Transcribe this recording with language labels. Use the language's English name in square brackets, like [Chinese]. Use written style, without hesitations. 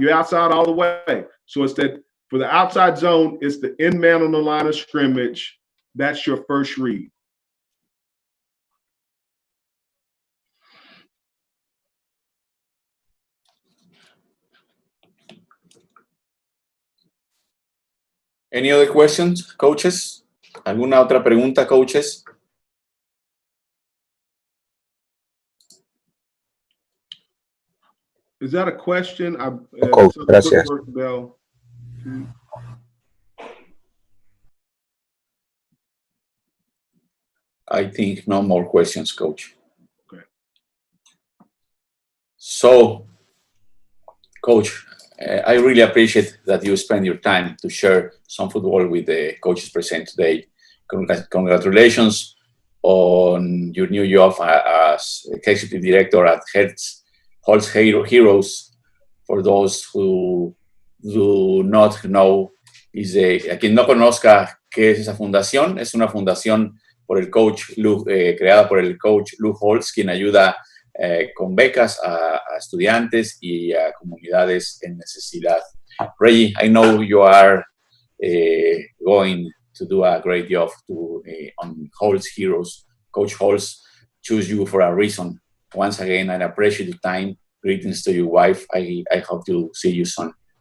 [English] You're outside all the way. So it's that for the outside zone, it's the end man on the line of scrimmage. That's your first read. Any other questions, coaches? [Spanish] ¿Alguna otra pregunta, coaches? [English] Is that a question? [Spanish] Coach, gracias. [English] I think no more questions, coach. Okay. So, coach, I really appreciate that you spend your time to share some football with the coaches present today. Congratulations on your new job as executive director at Holtz Heroes. For those who do not know, [Spanish] a quien no conozca qué es esa fundación, es una fundación por el coach creada por el coach Lou Holtz, quien ayuda con becas a estudiantes y a comunidades en necesidad. [English] Reggie, I know you are going to do a great job on Holtz Heroes. Coach Holtz chose you for a reason. Once again, I appreciate your time. Greetings to your wife. I hope to see you soon.